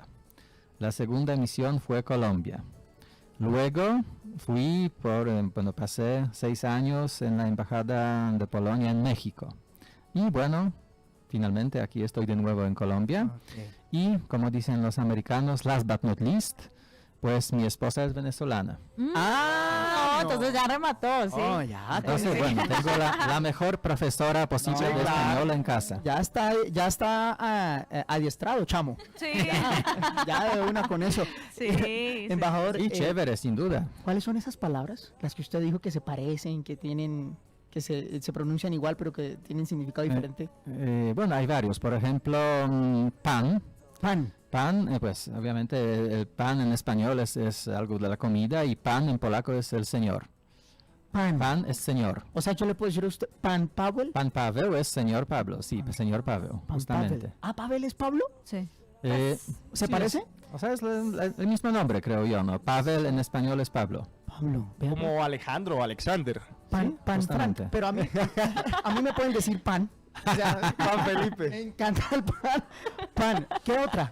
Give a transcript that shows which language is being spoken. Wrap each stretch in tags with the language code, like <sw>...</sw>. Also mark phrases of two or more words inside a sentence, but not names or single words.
<es>La segunda misión fue Colombia. Luego pasé 6 años en la Embajada de Polonia en México. Y bueno, finalmente aquí estoy de nuevo en Colombia. Okay. Y como dicen los americanos,</es> <en>last but not least,</en> <es>pues mi esposa es venezolana. Entonces ya remató, sí. Oh, ya. Entonces, bueno, tengo la mejor profesora posible de español en casa. Ya está adiestrado, chamo. Sí. Ya de una con eso. Sí. Embajador. Y chévere, sin duda. ¿Cuáles son esas palabras? Las que usted dijo que se parecen, que tienen, que se pronuncian igual, pero que tienen significado diferente. Bueno, hay varios. Por ejemplo, pan. Pan. Pues obviamente el pan en español es algo de la comida, y pan en polaco es el señor. Pan es señor. O sea, yo le puedo decir a usted, ¿Pan Paweł? Pan Paweł es señor Pablo, sí, señor Paweł, Pan justamente. Paweł. ¿Paweł es Pablo? Sí. ¿Se Sí, parece? O sea, es el mismo nombre, creo yo, ¿no? Paweł en español es Pablo. Pablo. Vea, Como Alejandro o Alexander. Pan Frank. justamente. Pero a mí me pueden decir pan. O sea, Juan Felipe. me encanta el pan. Pan. ¿Qué otra?</es>